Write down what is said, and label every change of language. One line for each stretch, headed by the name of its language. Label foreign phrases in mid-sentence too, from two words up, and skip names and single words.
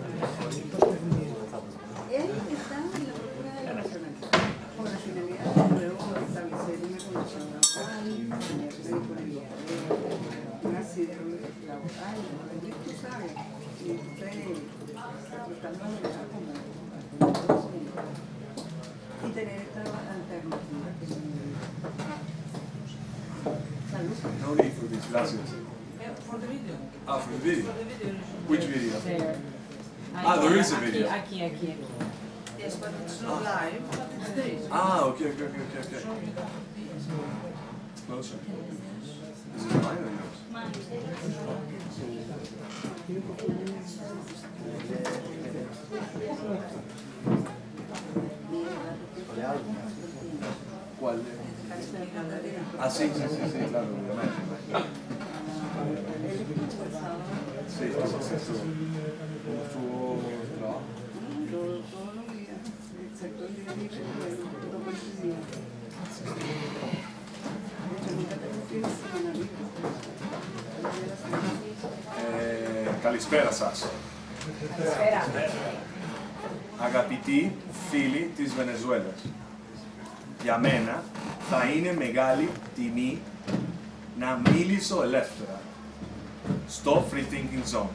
Spanish: Él está en la procura de la nacionalidad con la finalidad de luego establecer una condición laboral, tener la disponibilidad de un asilo laboral, tú sabes, y tratando de ver como y tener esta alternativa. Salud.
English: No need for this, gracias. For the video. Ah, for the video? For the video. Which video? There. Ah, there is a video.
Spanish: Aquí.
English: Yes, but it's not live, but it's there. Ah, okay. Closer. Is it mine or yours?
Spanish: ¿Cuál? Ah, sí, claro, obviamente. Sí, ¿cómo estuvo el trabajo? Todos los días, excepto el día libre, bueno, 2 veces al día. De hecho, nunca tengo fin de semana libre.
Greek: Καλησπέρα σας. Αγαπητοί φίλοι της Βενεζουέλας, για μένα θα είναι μεγάλη τιμή να μίλησω ελεύθερα στο Free Thinking Zone.